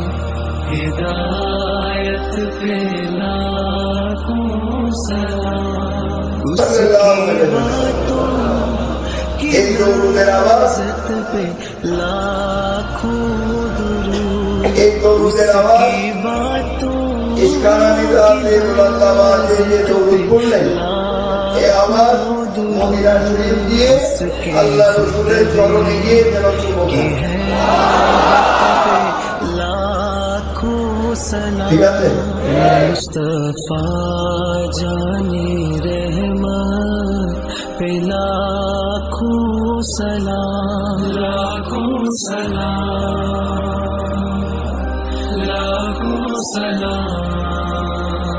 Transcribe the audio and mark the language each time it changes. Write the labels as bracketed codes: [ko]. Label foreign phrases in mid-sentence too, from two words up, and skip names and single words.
[ur] ہدایت پہ لاکھوں سلام، اس کی باتوں کی عزت پہ لاکھوں درود، اس کی باتوں [bn] اس গান আমি রাতে বলতে আওয়াজে যে দরুদ পড়লেন এই আওয়াজ মদিনা শরীফ দিয়ে আল্লাহ রাসূলের চরণে গিয়ে যেন শুনবেন। ঠিক আছে? [ur] مصطفیٰ جان رحمت پہ لاکھوں سلام، لاکھوں سلام، لاکھوں سلام۔